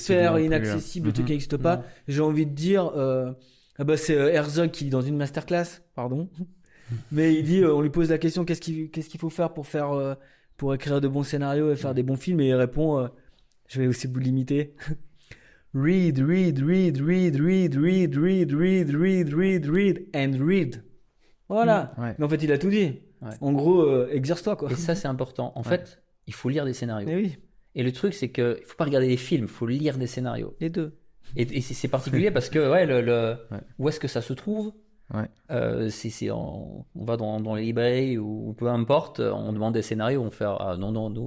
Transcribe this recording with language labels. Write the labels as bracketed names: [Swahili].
[French] sphère non plus, hein. inaccessible, le truc Mhm. qui n'existe pas. Non. J'ai envie de dire, c'est Herzog qui dit dans une masterclass, pardon, mais il dit, on lui pose la question, qu'est-ce qu'il faut faire pour écrire de bons scénarios et faire des bons films, et il répond, je vais aussi vous limiter. [English] Read, read, read, read, read, read, read, read, read, read, read, and read. [French] Voilà. Ouais. Mais en fait, il a tout dit. Ouais. En gros, exerce-toi, quoi. Et ça, c'est important. En fait, il faut lire des scénarios. Mais oui, Et le truc, c'est qu'il ne faut pas regarder des films, il faut lire des scénarios. les deux. Et c'est particulier parce que, où est-ce que ça se trouve? Ouais. On va dans les librairies ou peu importe, on demande des scénarios, on fait non.